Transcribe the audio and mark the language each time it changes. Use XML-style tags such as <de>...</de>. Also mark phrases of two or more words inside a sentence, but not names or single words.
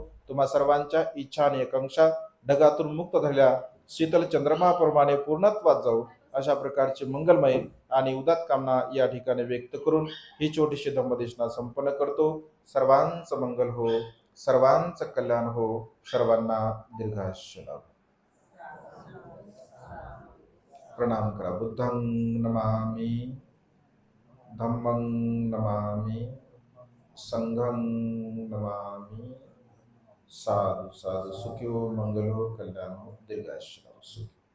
<mr>तुम्हा सर्वांच्या इच्छा आणि आकांक्षा ढगातून मुक्त झालेल्या शीतल चंद्रमाप्रमाणे पूर्णत्वात जाऊ, अशा प्रकारची मंगलमय आणि उदात कामना या ठिकाणी व्यक्त करून ही छोटीशी धम्मदेशना संपन्न करतो. सर्वांचं मंगल हो, सर्वांचं कल्याण हो, सर्वांना दीर्घायुष्य लाभो. प्रणाम करा.</mr> <pi>बुद्धं नमामि, धम्मं नमामि, संघं नमामि.</pi> <mr>साधु साधु. सुखी हो, मंगल हो, कल्याण हो, दीर्घायुष्य लाभो.</mr>